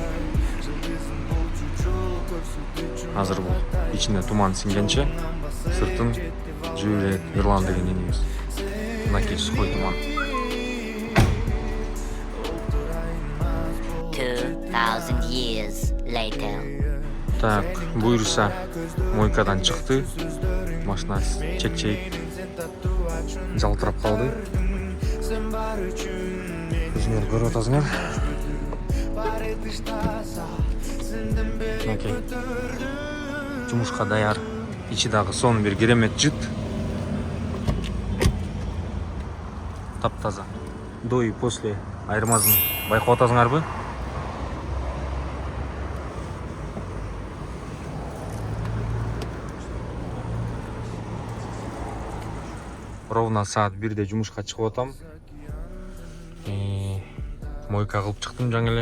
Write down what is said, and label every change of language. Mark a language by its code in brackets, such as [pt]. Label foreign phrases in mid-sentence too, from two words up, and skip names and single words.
[ky] Азыр бул ичине туман сиңгенче сыртын жүүрөт Ирлан деген энебиз. Мынакей сухой туман. [en] 2000 years later. [ky] Так, буйруса мойкадан чыкты. Машина чекчейип жалтырап калды. Өзүңөр көрүп атасыңар. Окей. Жумушка даяр. Ичи дагы сон бир керемет жыт. Таптаза. [ru] До и после [ky] айырмасын байкап атасыңарбы? Ровно саат 1-де жумушка чыгып атам. Мойка кылып чыктым жаңы эле.